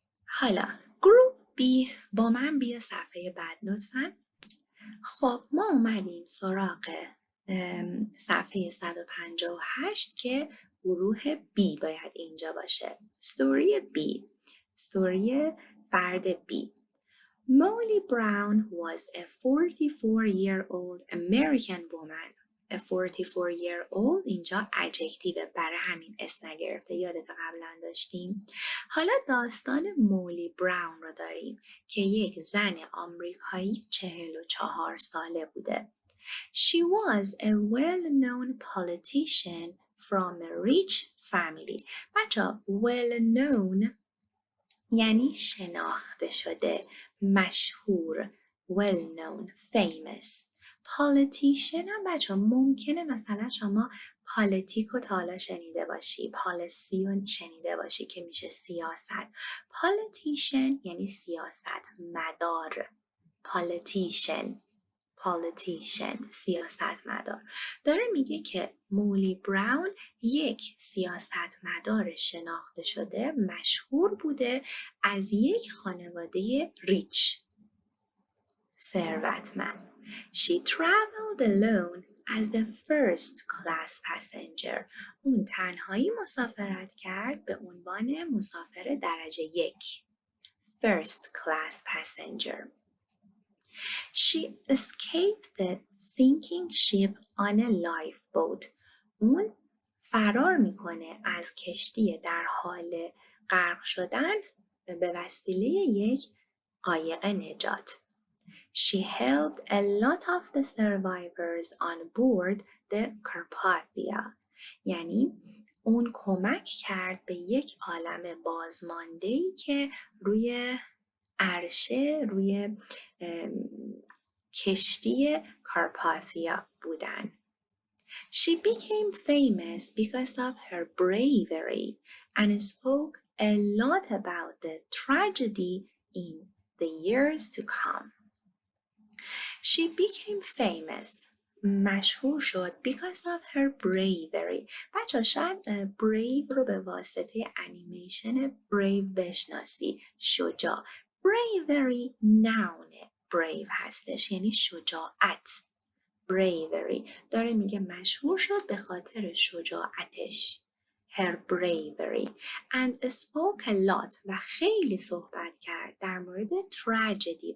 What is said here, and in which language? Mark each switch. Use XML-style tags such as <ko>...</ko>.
<fa>حالا گروه B با من بیا صفحه بعد لطفاً. خب ما اومدیم سراغ صفحه 158 که گروه B باید اینجا باشه.</fa> <en>story B. story فرد B. Molly Brown was a 44-year-old American woman.</en> <fa>A 44-year-old اینجا adjective برای همین اسم نگرفته. یادت قبلا داشتیم. حالا داستان مولی براون رو داریم که یک زن آمریکایی 44 ساله بوده.</fa> <en>She was a well-known politician from a rich family. بچه well known</en> <fa>یعنی شناخته شده، مشهور،</fa> <en>well known, famous.</en> <fa>politician هم بچه ممکنه مثلا شما پالیتیک رو تا حالا شنیده باشی، پالیسی رو شنیده باشی که میشه سیاست. politician یعنی سیاست مدار. politician سیاستمدار. داره میگه که مولی براون یک سیاستمدار شناخته شده مشهور بوده از یک خانواده ریچ، ثروتمند.</fa> <en>She traveled alone as the first class passenger.</en> <fa>اون تنهایی مسافرت کرد به عنوان مسافر درجه یک.</fa> <en>First class passenger. She escaped the sinking ship on a lifeboat.</en> <fa>اون فرار میکنه از کشتی در حال غرق شدن به وسیله یک قایق نجات.</fa> <en>She helped a lot of the survivors on board the Carpathia.</en> <fa>یعنی اون کمک کرد به یک عالم بازمانده‌ای که روی عرشه، روی کشتی کارپاتیا بودن.</fa> <en>She became famous because of her bravery and spoke a lot about the tragedy in the years to come. She became famous.</en> <fa>مشهور شد</fa> <en>because of her bravery.</en> <fa>بچه شاید brave رو به واسطه انیمیشن brave بشناسی، شجاع. bravery noun brave هستش یعنی شجاعت. bravery داره میگه مشهور شد به خاطر شجاعتش.</fa> <en>her bravery and spoke a lot</en> <fa>و خیلی صحبت کرد در مورد</fa> <en>tragedy.</en>